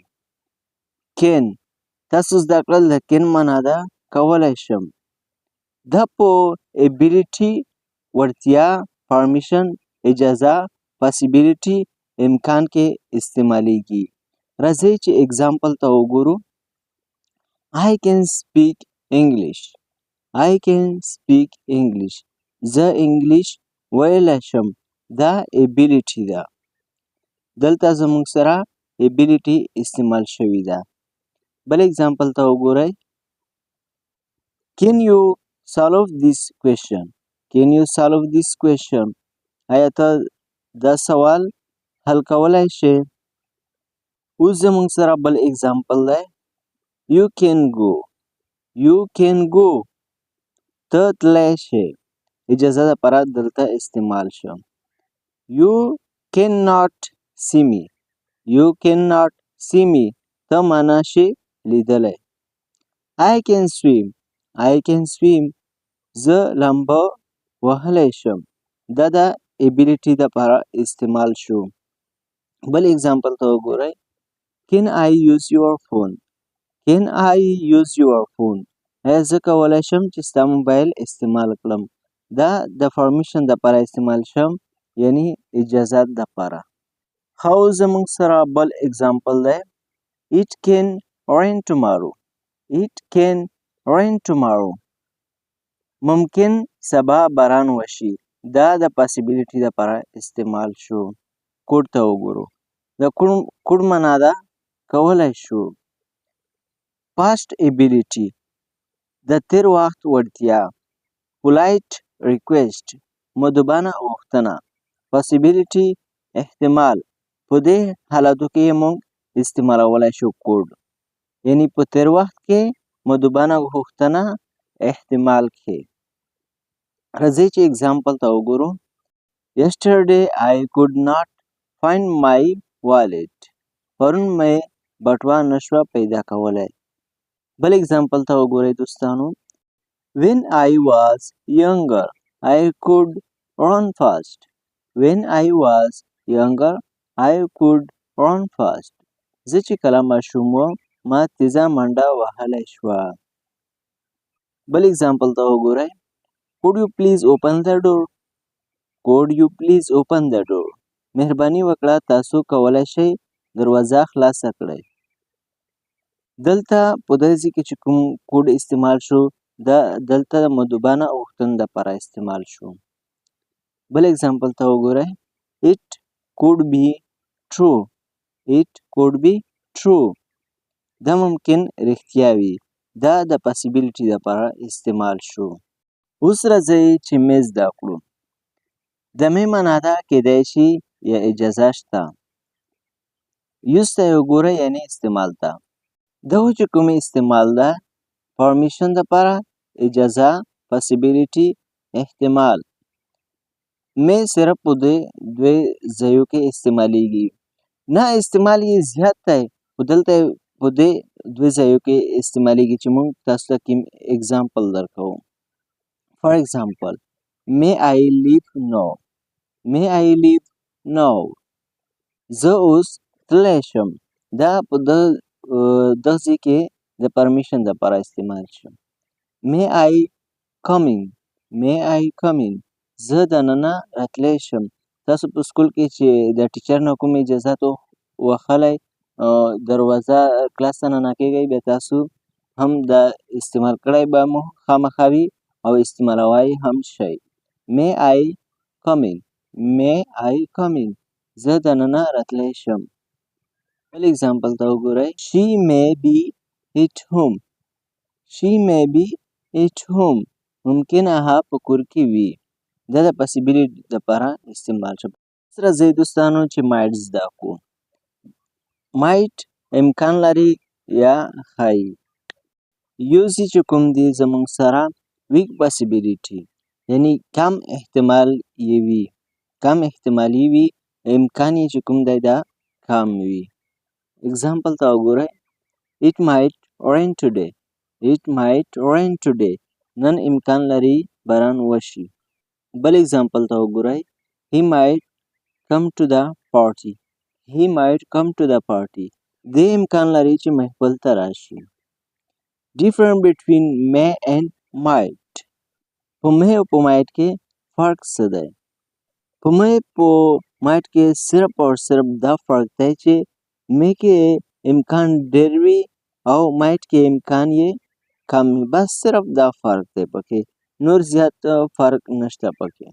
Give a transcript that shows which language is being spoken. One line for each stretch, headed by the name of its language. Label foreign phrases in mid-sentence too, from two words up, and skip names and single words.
Pashto: کین تاسو زده کړل د کین معنا ده کولی شم. دا په ابیلیټي وړتیا، پرمیشن اجازه، پاسیبیلیټي امکان کې استعمالیږي. راځئ چې اګزامپل ته وګورو.
English: I can speak English. I can speak English.
Pashto: زه انګلیش ویلی شم. دا ابیلیټي ده. دلته زموږ سره ابیلیټي استعمال شوې ده. بل اګزامپل ته وګورئ.
English: Can you solve this question? Can you solve this question?
Pashto: آیا ته دا سوال حل کولی شې؟ اوس زموږ سره بل اګزامپل دی.
English: You can go. You can go.
Pashto: ته تللی شې. اجازه دپاره دلته استعمال شم.
English: You cannot see me. You cannot see me.
Pashto: ته معنا شي لیدلی.
English: I can swim. I can swim.
Pashto: زه لامبو وهلی شم. دا د ابیلیټي دپاره استعمال شو. بل اګزامپل ته وګورئ.
English: Can I use your phone? Can I use your phone?
Pashto: آیا زه کولی شم چې ستا موبایل استعمال کړم؟ دا د پرمیشن دپاره استعمال شم، یعنی اجازت دپاره. ښه اوس زموږ سره بل اګزامپل دی.
English: It can rain tomorrow. It can rain tomorrow.
Pashto: ممکن سبا باران وشي. دا د پاسیبیلیټي دپاره استعمال شو. کوډ ته وګورو. د کوډ معنا ده کولی شو.
English: past ability
Pashto: د تیر وخت وړتیا.
English: polite request
Pashto: مؤدبانه غوښتنه. پاسیبیلیټي احتمال. په دې حالاتو کې موږ استعمالولی شو کوډ، یعنی په تیر وخت کې، مؤدبانه غوښتنه، احتمال کې. راځئ چې اګزامپل ته وګورو.
English: Yesterday I could not find my wallet.
Pashto: پرون مې بټوه نشوه پیدا کولی. بل اګزامپل ته وګورئ دوستانو.
English: When I was younger I could run fast. When I was younger I could run fast.
Pashto: زه چې کله ماشوم وم ما تیزه منډه وهلی شوه. بل اګزامپل ته وګورئ.
English: Could you please open the door? Could you please open the door?
Pashto: مهرباني وکړه تاسو کولی شئ دروازه خلاصه کړئ. دلته په دې ځای کې چې کوم کوډ استعمال شو دا دلته د مؤدبانه غوښتنې دپاره استعمال شو. بل اګزامپل ته وګورئ.
English: It could be true. It could be true.
Pashto: دا ممکن رښتیا وي. دا د پاسیبیلیټي دپاره استعمال شو. اوس راځئ چې می زده کړو. د می معنا ده کیدای شي یا اجازه شته. یوز ته یې وګورئ، یعنې استعمال ته. دغه چې کومې استعمال ده، پرمیشن دپاره، اجازه، پاسیبیلیټي، احتمال. می صرف په دې دوی ځایو کې استعمالیږي. نه استعمال یې زیات دی، خو دلته په دې دوی ځایو کې استعمالیږي چې موږ تاسو ته کوم اګزامپل درکوو.
English: For example, may I leave now? May I leave now?
Pashto: زه اوس تللی شم. دا په دغه ځای کې د پرمیشن دپاره استعمال شو.
English: May I come in? May I come in?
Pashto: زه دننه راتلی شم. تاسو په سکول کې چې د ټیچر نه کوم اجازت وهلی دروازه کلاس ته ننه کیږئ بیا تاسو هم دا استعمال کړی به مو خامخا وي او استعمالوای هم شئ.
English: May I come in? May I come in?
Pashto: زه دننه راتلی شم. بل اگزامپل ته وګورئ.
English: She may be at home. She may be at home.
Pashto: ممکنه هغه په کور کې وي. دا د پاسیبیلیټي دپاره استعمال شو. راځئ دوستانو چې might زده کړو. might امکان لري یا ښایي. یوزي چې کوم دی زموږ سره
English: weak possibility
Pashto: یعنی کم احتمال یې وي. کم احتمالي وي. امکان یې چې کوم دی دا کم وي. اگزامپل ته وګورئ.
English: It might rain today. It might rain today.
Pashto: نن امکان لري باران وشي. بل اگزامپل ته وګورئ.
English: He might come to the party. He might come to the party.
Pashto: دې امکان لري چې محفل ته راشي.
English: Difference between may and might.
Pashto: په may او په might کې فرق څه دی؟ په may په might کې صرف او صرف دا فرق دی چې may کې امکان ډېر وي او might کې امکان یې کم وي. بس صرف دا فرق دی پکې. نور زیات فرق نشته پکې.